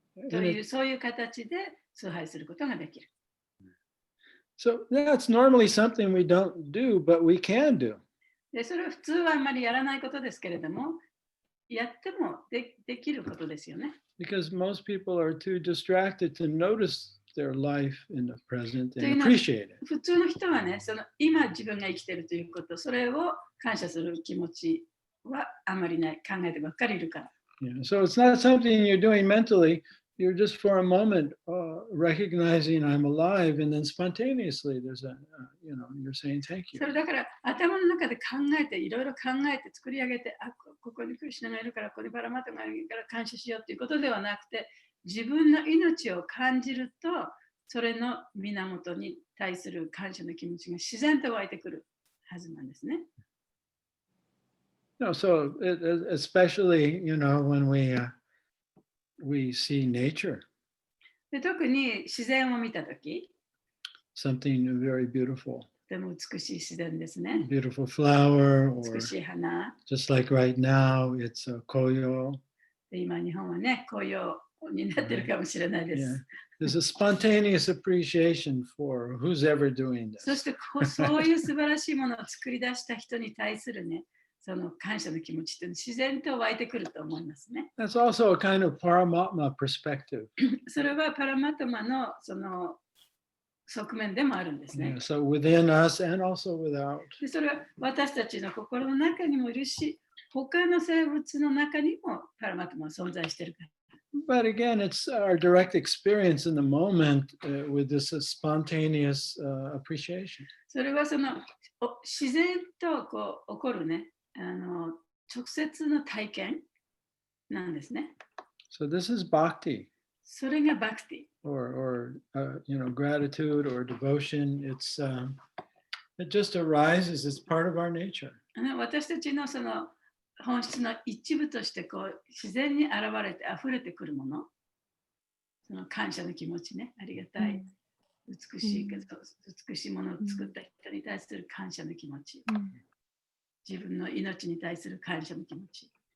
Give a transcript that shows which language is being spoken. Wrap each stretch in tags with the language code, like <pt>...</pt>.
<ja>という、そういう形で崇拝することができる。</ja> <en>So that's normally something we don't do, but we can do.</en> <ja>で、それは普通はあんまりやらないことですけれども、やってもできることですよね。</ja> <en>Because most people are too distracted to notice their life in the present and appreciate it.</en> <ja>普通の人はね、その今自分が生きているということ、それを感謝する気持ちはあまりない、考えてばっかりいるから。</ja> <en>Yeah, so it's not something you're doing mentally. You're just for a moment recognizing I'm alive, and then spontaneously there's you're saying thank you.</en> <ja>それだから頭の中で考えて、いろいろ考えて作り上げて、ここにクリシュナがいるから、ここにパラマタがいるから感謝しようということではなくて、自分の命を感じると、それの源に対する感謝の気持ちが自然と湧いてくるはずなんですね。</ja> <en>No, so especially when we see nature,</en> <ja>で特に自然を見たとき、</ja> <en>something very beautiful,</en> <ja>とても美しい自然ですね。</ja> <en>beautiful flower,</en> <ja>美</ja> <en>or</en> <ja>しい花。</ja> <en>just like right now, it's a koyo.</en> <ja>で今日本はね、紅葉になってるかもしれないで</ja> <en>Yeah.</en> <ja>す。</ja> <en>There's a spontaneous appreciation for who's ever doing</en> <ja>そ</ja> <en>this.</en> <ja>してそういう素晴らしいものを作り出した人に対するね、その感謝の気持ちっていうのは自然と湧いてくると思いますね。</ja> <en>That's also a kind of Paramatma perspective.</en> <ja>それはパラマトマのその側面でもあるんですね。</ja> <en>Yeah, so within us and also without.</en> <ja>でそれは私たちの心の中にもいるし、他の生物の中にもパラマトマは存在しているから。</ja> <en>But again, it's our direct experience in the moment with this spontaneous appreciation.</en> <ja>それはその自然とこう起こるね、直接の体験なんですね。</ja> <en>So this is bhakti,</en> <ja>それがバクティ。</ja> <en>or gratitude or devotion. It just arises as part of our nature.</en> <ja>私たちのその本質の一部としてこう自然に現れて溢れてくるもの、その感謝の気持ちね、ありがたい、美しいものを作った人に対する感謝の気持ち、自分の命に対する感謝の気持ち。</ja>